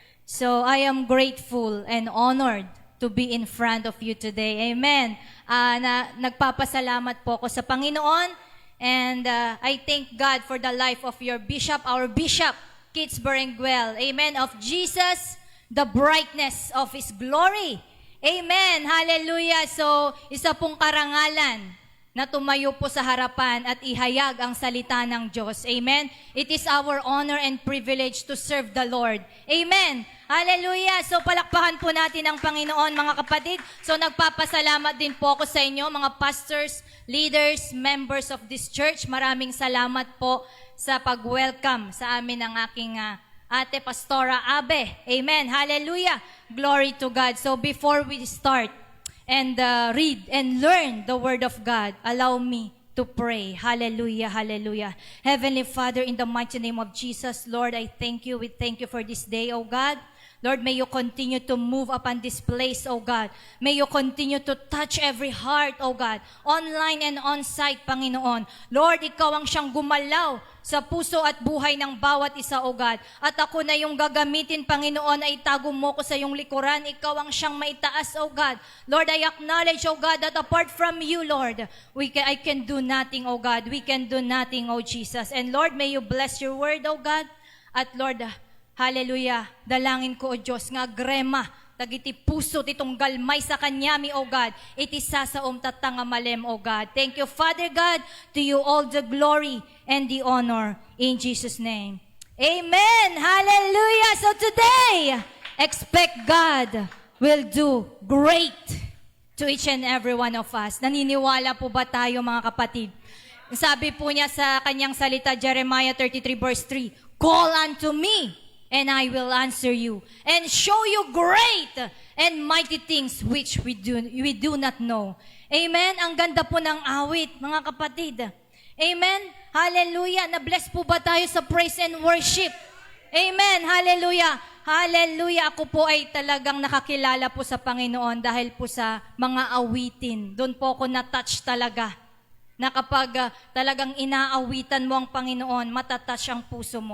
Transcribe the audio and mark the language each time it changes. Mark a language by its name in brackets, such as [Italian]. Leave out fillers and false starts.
[English] So, I am grateful and honored to be in front of you today. Amen. [Filipino] Nagpapasalamat po ako sa Panginoon [English] and I thank God for the life of your bishop, our bishop, Kits Berenguel. Amen. Of Jesus, the brightness of His glory. Amen. Hallelujah. [Filipino] So, isa pong karangalan na tumayo po sa harapan at ihayag ang salita ng Diyos. Amen? [English] It is our honor and privilege to serve the Lord. Amen? Hallelujah! [Filipino] So palakpakan po natin ang Panginoon, mga kapatid. So nagpapasalamat din po ako sa inyo, mga [English] pastors, leaders, members of this church. [Filipino] Maraming salamat po sa pag-welcome sa amin ng aking ate Pastora Abe. Amen? Hallelujah! [English] Glory to God. So before we start, and read and learn the Word of God, allow me to pray. Hallelujah, hallelujah. Heavenly Father, in the mighty name of Jesus, Lord, I thank you. We thank you for this day, O God. Lord, may you continue to move upon this place, O God. May you continue to touch every heart, O God, online and on-site, Panginoon. [Filipino] Lord, ikaw ang siyang gumalaw sa puso at buhay ng bawat isa, O God. At ako na yung gagamitin, Panginoon, ay itago mo ko sa iyong likuran. Ikaw ang siyang maitaas, O God. [English] Lord, I acknowledge, O God, that apart from you, Lord, I can do nothing, O God. We can do nothing, O Jesus. And Lord, may you bless your word, O God. [Filipino] At Lord, hallelujah, dalangin ko, O Diyos, nga grema, tagiti puso itong galmay sa kanyami, O God. [English] Itisa sa tatanga malem, O God. Thank you, Father God. To you all the glory and the honor in Jesus' name. Amen. Hallelujah. So today, expect God will do great to each and every one of us. [Filipino] Naniniwala po ba tayo, mga kapatid? Sabi po niya sa kanyang salita, [English] Jeremiah 33 verse 3, "Call unto me, and I will answer you, and show you great and mighty things which we do not know." Amen? [Filipino] Ang ganda po ng awit, mga kapatid. Amen? Hallelujah. Na-bless po ba tayo sa praise and worship? Amen. Hallelujah. Hallelujah. Ako po ay talagang nakakilala po sa Panginoon dahil po sa mga awitin. Doon po ako na-touch talaga. Na kapag talagang inaawitan mo ang Panginoon, matatouch ang puso mo.